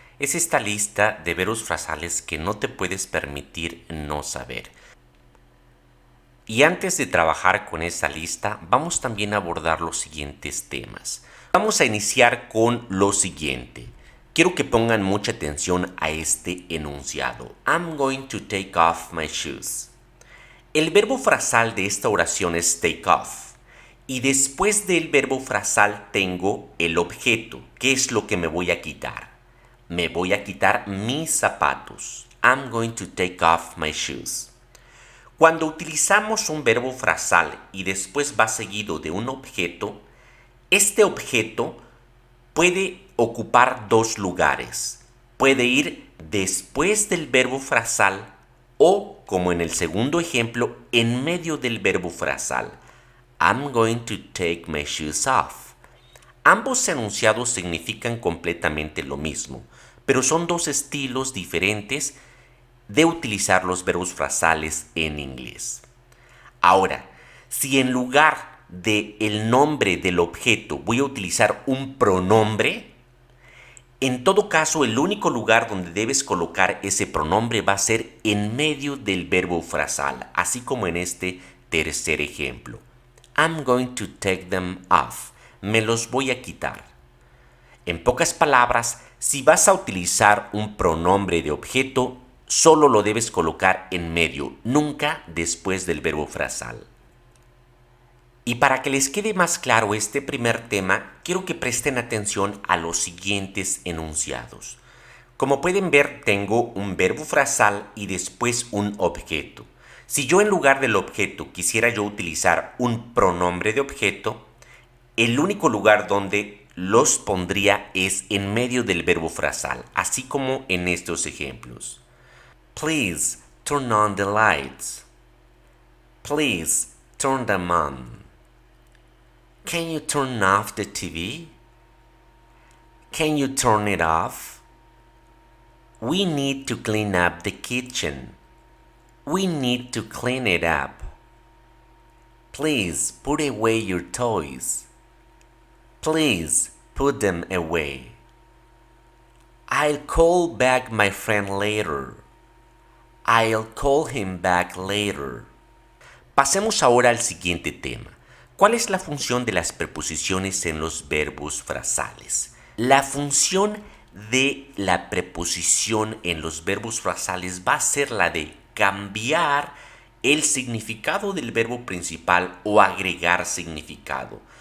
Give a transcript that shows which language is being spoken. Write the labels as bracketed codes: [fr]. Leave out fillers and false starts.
[es] Es esta lista de verbos frasales que no te puedes permitir no saber. Y antes de trabajar con esa lista, vamos también a abordar los siguientes temas. Vamos a iniciar con lo siguiente. Quiero que pongan mucha atención a este enunciado. [en] I'm going to take off my shoes. [es] El verbo frasal de esta oración es take off. Y después del verbo frasal tengo el objeto. ¿Qué es lo que me voy a quitar? Me voy a quitar mis zapatos. [en] I'm going to take off my shoes. [es] Cuando utilizamos un verbo frasal y después va seguido de un objeto, este objeto puede ocupar dos lugares. Puede ir después del verbo frasal o, como en el segundo ejemplo, en medio del verbo frasal. [en] I'm going to take my shoes off. [es] Ambos enunciados significan completamente lo mismo, pero son dos estilos diferentes de utilizar los verbos frasales en inglés. Ahora, si en lugar de el nombre del objeto voy a utilizar un pronombre, en todo caso, el único lugar donde debes colocar ese pronombre va a ser en medio del verbo frasal, así como en este tercer ejemplo. [en] I'm going to take them off. [es] Me los voy a quitar. En pocas palabras, si vas a utilizar un pronombre de objeto, solo lo debes colocar en medio, nunca después del verbo frasal. Y para que les quede más claro este primer tema, quiero que presten atención a los siguientes enunciados. Como pueden ver, tengo un verbo frasal y después un objeto. Si yo en lugar del objeto quisiera yo utilizar un pronombre de objeto, el único lugar donde los pondría es en medio del verbo frasal, así como en estos ejemplos. [en] Please turn on the lights. Please turn them on. Can you turn off the TV? Can you turn it off? We need to clean up the kitchen. We need to clean it up. Please put away your toys. Please put them away. I'll call back my friend later. I'll call him back later. [es] Pasemos ahora al siguiente tema. ¿Cuál es la función de las preposiciones en los verbos frasales? La función de la preposición en los verbos frasales va a ser la de cambiar el significado del verbo principal o agregar significado.